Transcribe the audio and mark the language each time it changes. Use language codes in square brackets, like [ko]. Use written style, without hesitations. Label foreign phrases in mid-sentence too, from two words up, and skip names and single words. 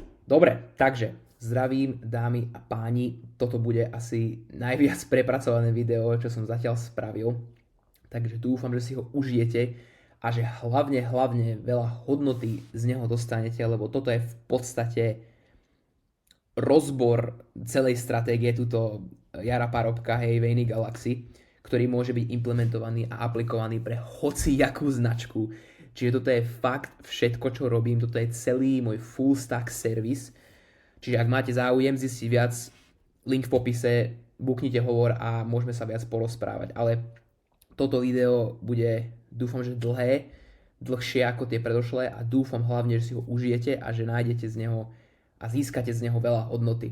[sk] Dobre, takže zdravím dámy a páni, toto bude asi najviac prepracované video, čo som zatiaľ spravil, takže dúfam, že si ho užijete a že hlavne veľa hodnoty z neho dostanete, lebo toto je v podstate rozbor celej stratégie tuto Jara Parobka, hej, Vejny Galaxy, ktorý môže byť implementovaný a aplikovaný pre hocijakú značku. Čiže toto je fakt všetko, čo robím, toto je celý môj [en] full stack service. [sk] Čiže ak máte záujem zistiť viac, link v popise, buknite hovor a môžeme sa viac porozprávať. Ale toto video bude, dúfam, že dlhšie ako tie predošlé a dúfam hlavne, že si ho užijete a že nájdete z neho a získate z neho veľa hodnoty.